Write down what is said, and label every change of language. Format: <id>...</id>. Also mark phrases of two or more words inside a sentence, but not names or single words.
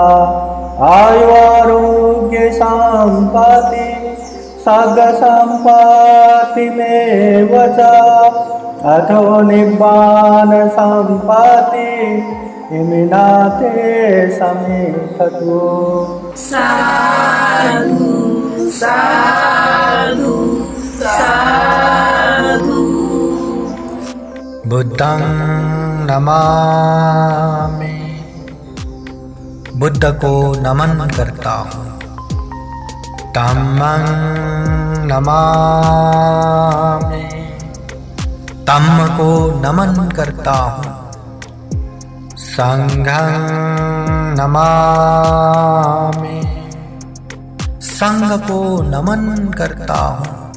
<pi>आयुरारोग्य सम्पत्ति सर्गसम्पत्तिमेव च अथो निब्बान सम्पत्ति इमिनाते समीक्षतु। साधु साधु साधु। बुद्धं नमामि,</pi> <hi>बुद्ध को नमन करता हूँ।</hi> <pi>धम्मं नमामि,</pi> <hi>धम्म को नमन करता हूँ।</hi> <pi>संघं नमामि,</pi> <hi>संघ को नमन करता हूँ।</hi>